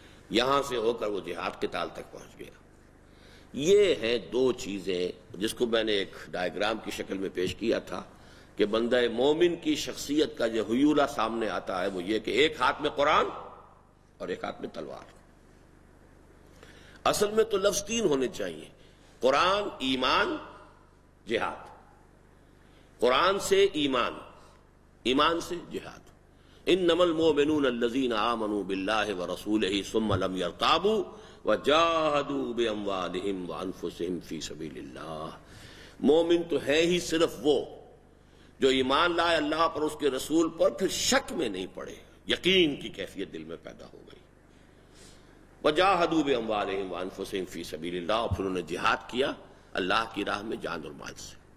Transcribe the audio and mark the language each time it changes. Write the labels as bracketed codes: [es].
[ur] یہاں سے ہو کر وہ جہاد قتال تک پہنچ گیا. یہ ہیں دو چیزیں جس کو میں نے ایک ڈائیگرام کی شکل میں پیش کیا تھا کہ بندہ مومن کی شخصیت کا جو حیولہ سامنے آتا ہے وہ یہ کہ ایک ہاتھ میں قرآن اور ایک ہاتھ میں تلوار. اصل میں تو لفظ تین ہونے چاہیے: قرآن، ایمان، جہاد. قرآن سے ایمان، ایمان سے جہاد. [ar] انما المؤمنون الذين آمنوا بالله ورسوله ثم لم يرتابوا وجاهدوا باموالهم وانفسهم في سبيل الله. [ur] مومن تو ہے ہی صرف وہ جو ایمان لائے اللہ پر، اس کے رسول پر، پھر شک میں نہیں پڑے، یقین کی کیفیت دل میں پیدا ہو گئی. وجاهدوا باموالهم وانفسهم في سبيل الله، اور پھر انہوں نے جہاد کیا اللہ کی راہ میں جان اور مال سے.